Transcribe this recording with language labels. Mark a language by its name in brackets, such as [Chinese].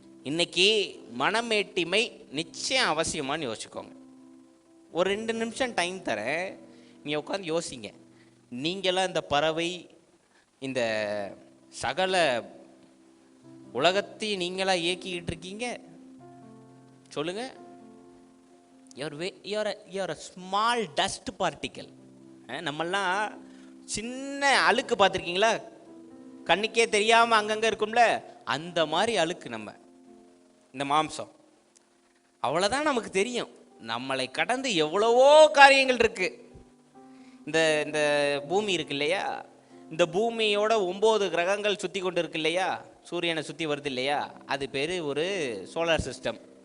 [Tamil] இன்னைக்கு மனமேட்டிமை நிச்சயம் அவசியமானு யோசிச்சுக்கோங்க. ஒரு 2 நிமிஷம் டைம் தரேன், நீங்கள் உட்காந்து யோசிங்க. நீங்களாம் இந்த பறவை, இந்த சகல உலகத்தையும் நீங்களா இயக்கிக்கிட்டு இருக்கீங்க? சொல்லுங்க. [English] You are a small dust particle. [Tamil] நம்மெல்லாம் சின்ன அழுக்கு பார்த்துருக்கீங்களா? கண்ணுக்கே தெரியாமல் அங்கங்கே இருக்கும்ல, அந்த மாதிரி அழுக்கு நம்ம இந்த மாம்சம். அவ்வளோதான் நமக்கு தெரியும். நம்மளை கடந்து எவ்வளவோ காரியங்கள் இருக்கு. இந்த பூமி இருக்கு இல்லையா, இந்த பூமியோட 9 கிரகங்கள் சுற்றி கொண்டு இருக்கு இல்லையா, சூரியனை சுற்றி வருது இல்லையா, அது பேர் ஒரு சோலார் சிஸ்டம்.